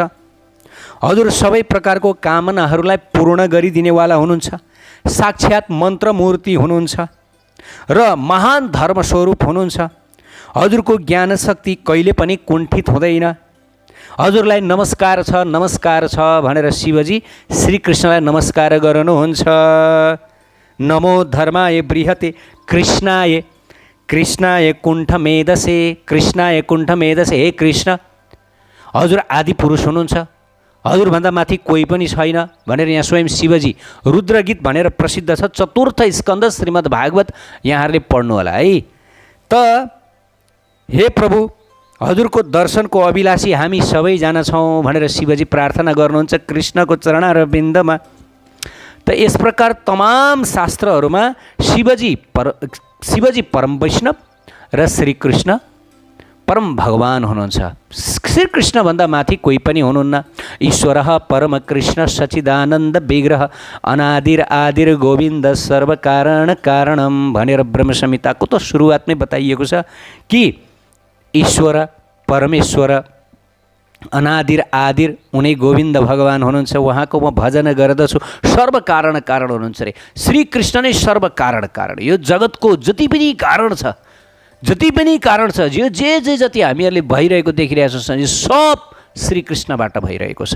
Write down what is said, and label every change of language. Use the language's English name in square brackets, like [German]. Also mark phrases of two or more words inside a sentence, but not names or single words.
[Nepali] हजुर सबै प्रकारको कामनाहरूलाई पूर्ण गरिदिनेवाला हुनुहुन्छ, साक्षात् मन्त्रमूर्ति हुनुहुन्छ र महान धर्मस्वरूप हुनुहुन्छ। हजुरको ज्ञान शक्ति कहिले पनि कुण्ठित हुँदैन। हजुरलाई नमस्कार छ भनेर शिवजी श्रीकृष्णलाई नमस्कार गर्नुहुन्छ। [Sanskrit] नमो धर्माय बृहते कृष्णाय कुण्ठ मेधसे [Nepali] हे कृष्ण हजुर आदि पुरुष हुनुहुन्छ, हजुरभन्दा माथि कोही पनि छैन भनेर यहाँ स्वयं शिवजी रुद्रगीत भनेर प्रसिद्ध छ। चतुर्थ स्कन्द श्रीमद् भागवत यहाँहरूले पढ्नु होला है। त हे प्रभु हजुरको दर्शनको अभिलाषी हामी सबैजना छौँ भनेर शिवजी प्रार्थना गर्नुहुन्छ कृष्णको चरणारविन्दमा। त यस प्रकार तमाम शास्त्रहरूमा शिवजी परम वैष्णव र श्रीकृष्ण परम भगवान हुनुहुन्छ। श्रीकृष्णभन्दा माथि कोही पनि हुनुहुन्न। [Sanskrit] ईश्वरः परम कृष्ण सच्चिदानन्द विग्रह अनादिर आदिर गोविन्द सर्वकारण कारणम [Nepali] भनेर ब्रह्म संहिताको त सुरुवातमै बताइएको छ कि ईश्वर परमेश्वर [Sanskrit] अनादिर आदिर [Nepali] उनी गोविन्द भगवान हुनुहुन्छ, उहाँको म भजन गर्दछु। सर्वकारण कारण हुनुहुन्छ रे श्रीकृष्ण नै सर्वकारण कारण। यो जगतको जति पनि कारण छ यो जे जति हामीहरूले भइरहेको देखिरहेको छ यो सब श्रीकृष्णबाट भइरहेको छ।